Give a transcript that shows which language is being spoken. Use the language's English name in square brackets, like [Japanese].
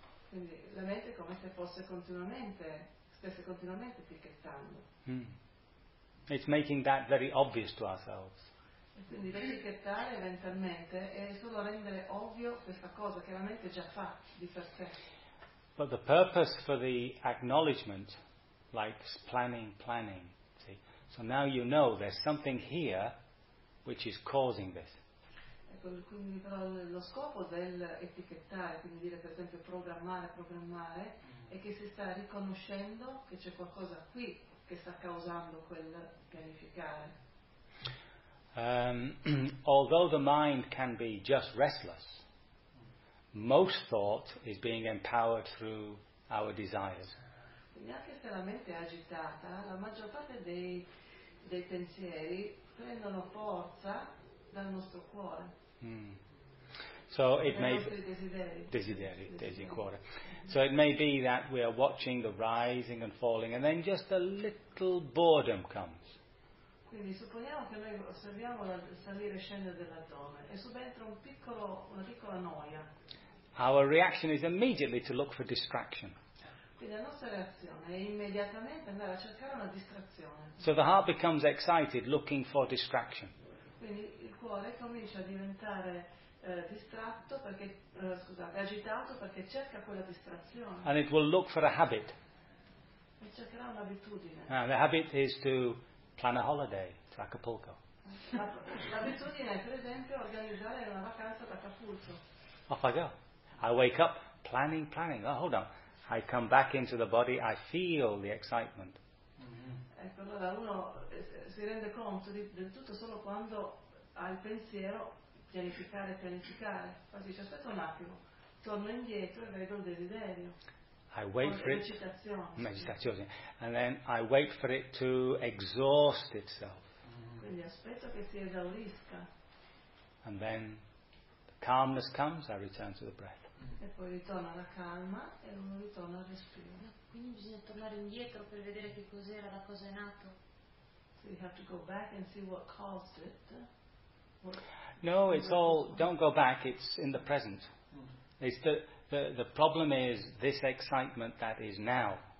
[Italian] Quindi la mente è come se fosse continuamente etichettando. [English] It's making that very obvious to ourselves. [Italian] E quindi l'etichettare mentalmente è solo rendere ovvio questa cosa che la mente già fa di per sé. [English] But the purpose for the acknowledgement, like planning, see. So now you know there's something here which is causing this. [Italian] Quindi però lo scopo del etichettare, quindi dire per esempio programmare, è che si sta riconoscendo che c'è qualcosa qui che sta causando quel pianificare. [English] Although the mind can be just restless, most thought is being empowered through our desires. [Italian] Quindi anche se la mente è agitata, la maggior parte dei pensieri prendono forza dal nostro cuore. [English] So it may [Italian] desideri. [English] So it may be that we are watching the rising and falling, and then just a little boredom comes. [Italian] Quindi supponiamo che noi osserviamo la salire e scendere dell'addome e subentra una piccola noia. [English] Our reaction is immediately to look for distraction. [Italian] Quindi la nostra reazione è immediatamente andare a cercare una distrazione. [English] So the heart becomes excited, looking for distraction. [Italian] Quindi il cuore comincia a diventare distratto perché agitato perché cerca quella distrazione. [English] And it will look for a habit. [Italian] E cercherà un'abitudine. [English] And the habit is to plan a holiday to Acapulco. [Italian] L'abitudine è, per esempio, organizzare una vacanza ad Acapulco. [English] Off I go. I wake up planning. Oh, hold on. I come back into the body. I feel the excitement. [Italian] Ecco, allora uno si rende conto del tutto solo quando ha il pensiero pianificare. Poi dice, aspetta un attimo, torno indietro e vedo il desiderio. [English] I wait for it. [Italian] Meditazione. [English] And then I wait for it to exhaust itself. [Italian] Quindi aspetto che si esaurisca. [English] And then calmness comes, I return to the breath. [Italian] E poi ritorna la calma e uno ritorna al respiro. Quindi bisogna tornare indietro per vedere che cos'era, da cosa è nato. [English] So you have to go back and see what caused it. No, it's all, don't go back, it's in the present. It's the problem is this excitement that is now.